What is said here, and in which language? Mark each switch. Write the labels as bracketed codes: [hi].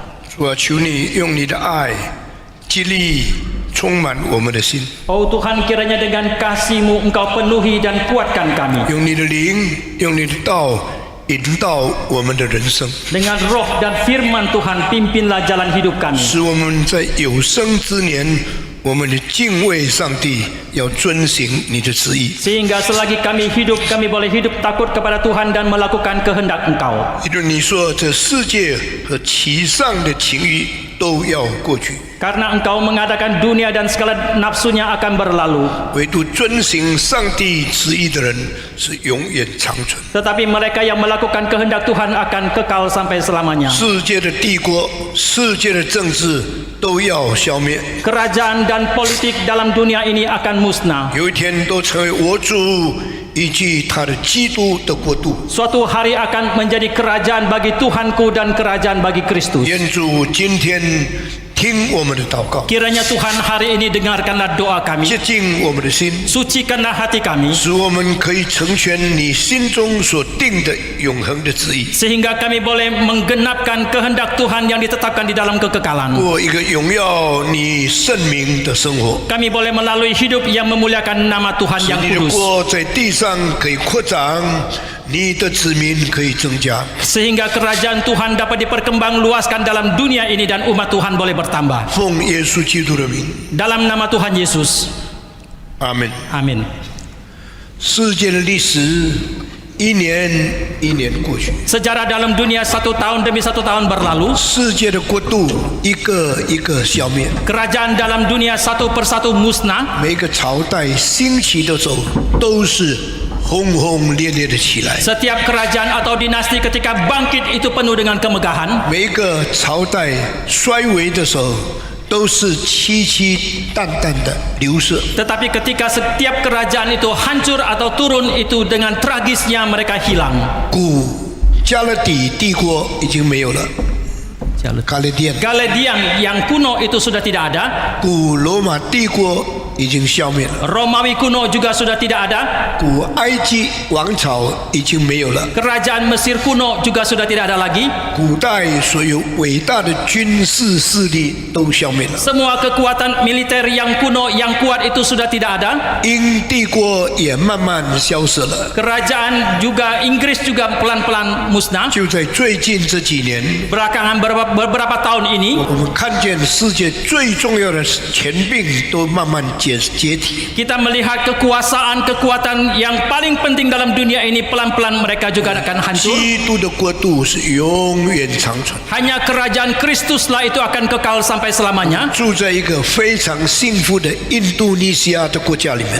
[zh] 主啊，求你用你的爱激励充满我们的心， [id] Oh Tuhan, kiranya dengan kasih-Mu Engkau penuhi dan kuatkan kami. [zh] 用你的灵，用你的道引导我们的人生， [id] Dengan roh dan firman Tuhan, pimpinlah jalan hidup kami. [zh] 使我们在有生之年，我们的敬畏上帝，要遵行你的旨意。 [id] Sehingga selagi kami hidup, kami boleh hidup takut kepada Tuhan dan melakukan kehendak Engkau. [zh] 因为你说这世界和其上的情欲都要过去， [id] Karena Engkau mengadakan dunia dan segala nafsunya akan berlalu. [zh] 唯独遵行上帝旨意的人是永远长存。 [id] Tetapi mereka yang melakukan kehendak Tuhan akan kekal sampai selamanya. [zh] 世界的帝国、世界的政治都要消灭， [id] Kerajaan dan politik dalam dunia ini akan musnah. [zh] 有一天都成为我主以及他的基督的国度。 [id] Suatu hari akan menjadi kerajaan bagi Tuhanku dan kerajaan bagi Kristus. [zh] 愿主今天听我们的祷告， [id] Kiranya Tuhan hari ini dengarkanlah doa kami. [zh] 洁净我们的心， [id] Sucikanlah hati kami. [zh] 使我们可以成全你心中所定的永恒的旨意， [id] Sehingga kami boleh menggenapkan kehendak Tuhan yang ditetapkan di dalam kekekalan. [zh] 过一个荣耀你圣名的生活， [id] Kami boleh melalui hidup yang memuliakan nama Tuhan [zh] 使 [id] yang [zh] 你的 [id] kudus. [zh] 国在地上可以扩张，你的子民可以增加。 [id] Sehingga kerajaan Tuhan dapat diperkembang luaskan dalam dunia ini dan umat Tuhan boleh bertambah. [zh] 奉耶稣基督的名， [id] Dalam nama Tuhan Yesus. [zh] 阿门。 [id] Amin. [zh] 世界的历史一年一年过去， [id] Sejarah dalam dunia satu tahun demi satu tahun berlalu. [zh] 世界的国度一个一个消灭， [id] Kerajaan dalam dunia satu persatu musnah. [zh] 每个朝代兴起的时候都是轰轰烈烈的起来， [id] Setiap kerajaan atau dinasti ketika bangkit itu penuh dengan kemegahan. [zh] 每一个朝代衰微的时候都是凄凄淡淡的流逝。 [id] Tetapi ketika setiap kerajaan itu hancur atau turun, itu dengan tragisnya mereka hilang. [zh] 古加勒底帝国已经没有了，加勒底， [id] Galedian yang kuno itu sudah tidak ada. [zh] 古罗马帝国已经消灭了， [id] Romawi kuno juga sudah tidak ada. [zh] 古埃及王朝已经没有了， [id] Kerajaan Mesir kuno juga sudah tidak ada lagi. [zh] 古代所有伟大的军事势力都消灭了， [id] Semua kekuatan militer yang kuno yang kuat itu sudah tidak ada. [zh] 英帝国也慢慢消失了。 [id] Kerajaan juga Inggris juga pelan-pelan musnah. [zh] 就在最近这几年， [id] Belakangan beberapa tahun ini [zh] 我们看见世界最重要的权柄都慢慢解体。 [id] kita melihat kekuatan yang paling penting dalam dunia ini pelan-pelan mereka juga akan hancur. [zh] 基督的国度是永远长存， [id] Hanya kerajaan Kristuslah itu akan kekal sampai selamanya. [zh] 住在一个非常幸福的印度尼西亚的国家里面。